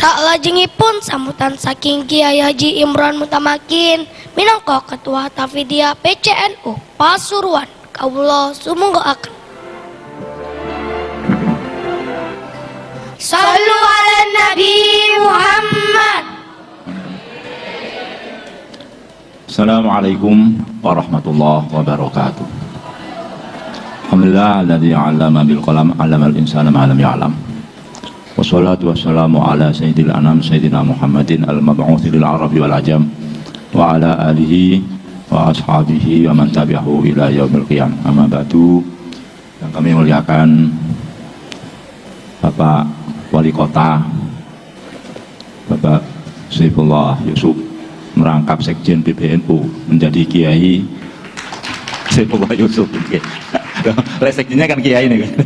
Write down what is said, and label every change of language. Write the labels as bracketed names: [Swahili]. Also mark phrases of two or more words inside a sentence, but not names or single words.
[Javanese] Salajengipun sambutan saking Kiai Haji Imran Mutamakin minangka Ketua Tafidia PCNU Pasuruan kawula sumangga. [Arabic] صلوا على النبي محمد. السلام عليكم ورحمة الله وبركاته. الحمد لله الذي علم بالقلم علم الإنسان ما لم يعلم. والصلاة والسلام على سيد الأنام سيدنا محمد المبعوث للعرب والعجم وعلى آله وأصحابه ومن تبعه إلى يوم القيام. أما بعد. [Indonesian] Yang kami muliakan Bapak Wali Kota Bapak Saifullah Yusuf merangkap Sekjen PBNU menjadi Kiai Saifullah Yusuf. Sekjennya kan Kiai nih.